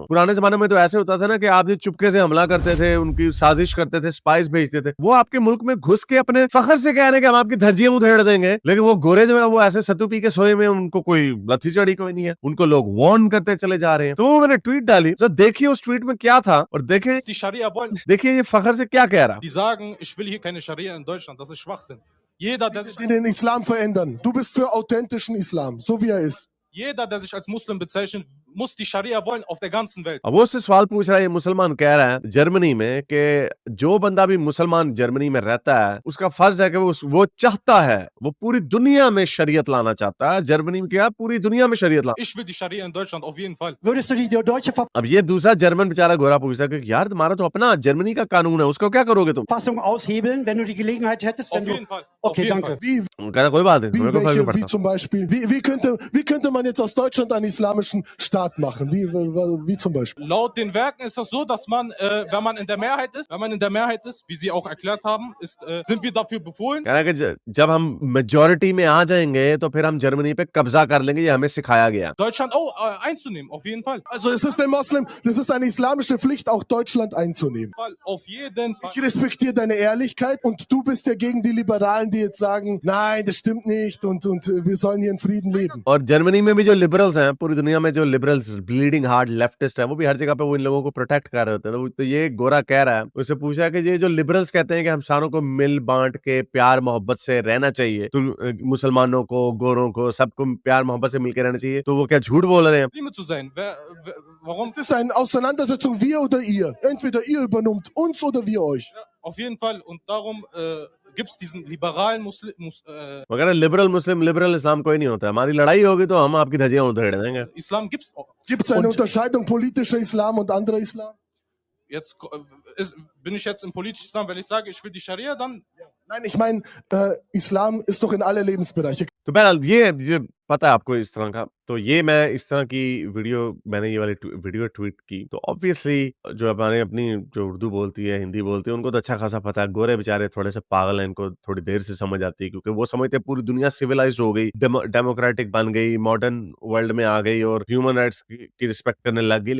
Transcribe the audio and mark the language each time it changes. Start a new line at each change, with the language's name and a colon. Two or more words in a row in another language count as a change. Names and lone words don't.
Hindi: पुराने जमाने में तो ऐसे होता था ना कि आप जो चुपके से हमला करते थे, उनकी साजिश करते थे, स्पाइस भेजते थे, वो आपके मुल्क में घुस के अपने फखर से कह रहे हैं कि हम आपकी धज्जियां उधेड़ देंगे, लेकिन वो गोरे जो है वो ऐसे सत्तू पी के सोए में, उनको कोई लथी चढ़ी कोई नहीं है, उनको लोग वार्न करते चले जा रहे हैं। तो वो मैंने ट्वीट डाली, तो देखिए उस ट्वीट में क्या था और देखिए ये फखर से क्या कह रहा।
German: Die sagen, ich will hier keine Scharia in Deutschland, das ist Schwachsinn. Jeder, der sich den Islam verändern. Du bist für authentischen Islam, so wie er ist. Jeder, der sich als Muslim bezeichnet, muss die Scharia wollen auf der ganzen Welt.
Hindi: अब वो उससे सवाल पूछ रहा है, ये मुसलमान कह रहा है जर्मनी में कि जो बंदा भी मुसलमान जर्मनी में रहता है उसका फर्ज है कि वो चाहता है, वो पूरी दुनिया में शरीयत लाना चाहता है। जर्मनी में क्या, पूरी दुनिया में शरीयत लाना।
German: Ich will die Scharia in Deutschland auf jeden Fall. Würdest du die deutsche
Hindi: अब ये दूसरा जर्मन बेचारा गोरा पूछता है कि यार तुम्हारा तो अपना जर्मनी का कानून है, उसको क्या करोगे तुम?
German: Verfassung aushebeln, wenn du die Gelegenheit hättest? Auf jeden Fall. Okay, danke.
Hindi: कहता कोई बात नहीं,
German: Wie zum Beispiel? Wie könnte man jetzt aus Deutschland einen islamischen Staat machen? Wie zum Beispiel? Laut den Werken ist das so, dass man, wenn man in der Mehrheit ist, wie Sie auch erklärt haben, sind wir dafür befohlen.
Hindi: कह रहा है कि जब हम मेजॉरिटी में आ जाएंगे तो फिर हम जर्मनी पे कब्जा कर लेंगे, ये हमें सिखाया गया।
German: Deutschland einzunehmen, auf jeden Fall. Also es ist das ist eine islamische Pflicht, auch Deutschland einzunehmen. Auf jeden Fall. Ich respektiere deine Ehrlichkeit und du bist ja gegen die Liberalen, die jetzt sagen, nein, das stimmt nicht und wir sollen hier in Frieden leben.
Hindi: और जर्मनी में भी जो लिबरल्स हैं, पूरी दुनिया में जो लिबरल्स
English: bleeding heart leftist
Hindi: है, वो भी हर जगह पे वो इन लोगों को प्रोटेक्ट कर रहे होते हैं। तो ये गोरा कह रहा है, उससे पूछा कि ये जो लिबरल्स कहते हैं कि हम सारों को मिल बांट के प्यार मोहब्बत से रहना चाहिए, तो मुसलमानों को, गोरों को, सबको प्यार मोहब्बत से मिलकर रहना चाहिए, तो वो क्या झूठ बोल रहे हैं?
German: Prima zu sein. Warum? Es ist eine Auseinandersetzung, wir oder ihr. Entweder ihr übernimmt uns oder wir euch. Ja, auf jeden Fall. Und darum gibt es diesen liberalen
Hindi: मगर लिबरल इस्लाम कोई नहीं होता। हमारी लड़ाई होगी तो हम आपकी धज्जियां उधेड़ देंगे।
German: Islam gibt's auch. Gibt es eine Unterscheidung politischer Islam und anderer Islam? Jetzt bin ich jetzt im politischen Islam, wenn ich sage, ich will die Scharia, dann. Nein, ich meine, Islam ist doch in alle Lebensbereiche.
Hindi: तो बहरहाल ये पता है आपको इस तरह का, तो ये मैं इस तरह की मैंने ये वाली वीडियो ट्वीट की, तो ऑब्वियसली जो हमारे अपनी जो उर्दू बोलती है, हिंदी बोलती है, उनको तो अच्छा खासा पता है। गोरे बेचारे थोड़े से पागल हैं, इनको थोड़ी देर से समझ आती है क्योंकि वो समझते हैं पूरी दुनिया सिविलाइज्ड हो गई, डेमोक्रेटिक बन गई,
English: modern world
Hindi: में आ गई और
English: human rights
Hindi: की रिस्पेक्ट करने लग गई।